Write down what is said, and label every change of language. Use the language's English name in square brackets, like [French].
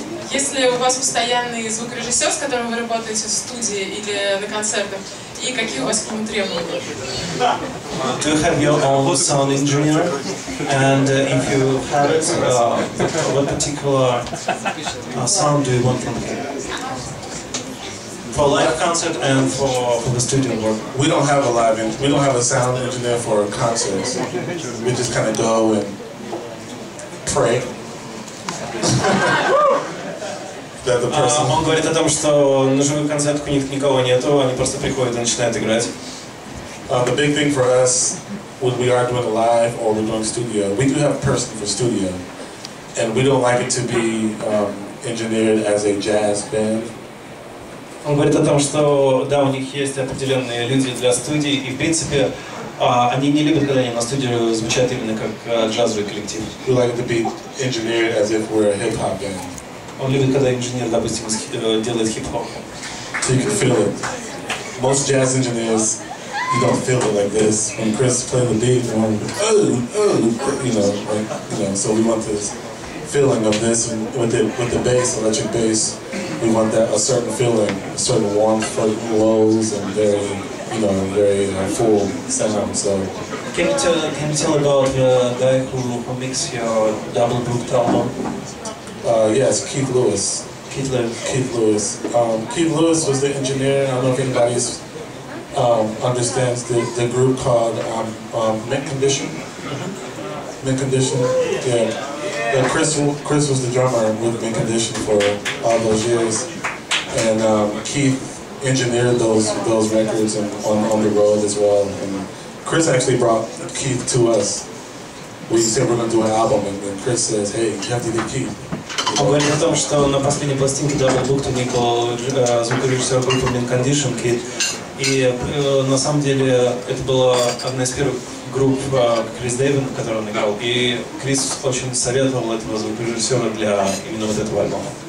[Russian] Если у вас постоянный звукорежиссер, с которым вы работаете в студии или на концертах, и какие у вас к нему требования? [English] Do you have your own sound engineer? And if you have it, what particular sound do you want from him? For live concert and for the studio work? We don't have a sound engineer for concerts. We just kind of go and pray. That the person. [Russian] Он говорит о том, что на живых концертах у них никого нету, они просто приходят и начинают играть. [English] The big thing for us when we are doing live or we're doing studio, we do have a person for studio, and we don't like it to be engineered as a jazz band. [Russian] Он говорит о том, что да, у них есть определенные люди для студии, и в принципе они не любят, когда они на студии звучат именно как джазовый коллектив. [English] We like it to be engineered as if we're a hip hop band. [Russian] Он любит, когда инженер, допустим, делает хип-хоп. [English] So you can feel it. Most jazz engineers, you don't feel it like this. When Chris plays the beat, so we want this feeling of this, and with the bass, electric bass, we want that a certain feeling, a certain warmth, lows, and very full sound. So. Can you tell about the guy who mixed your double booked album? Yes, Keith Lewis. Keith Lewis was the engineer. I don't know if anybody understands the group called Mint Condition. Mint Condition, yeah. And Chris was the drummer with Mint Condition for all those years, and Keith engineered those records and on the road as well. And Chris actually brought Keith to us. We said we're going to do an album, and Chris says, "Hey, you have to get Keith." [Russian] Он говорит о том, что на последней пластинке Double Booked у них был звукорежиссер группы Mint Condition, Kid. И на самом деле это была одна из первых групп Крис Дэйвин, в которой он играл. И Крис очень советовал этого звукорежиссера для именно вот этого альбома.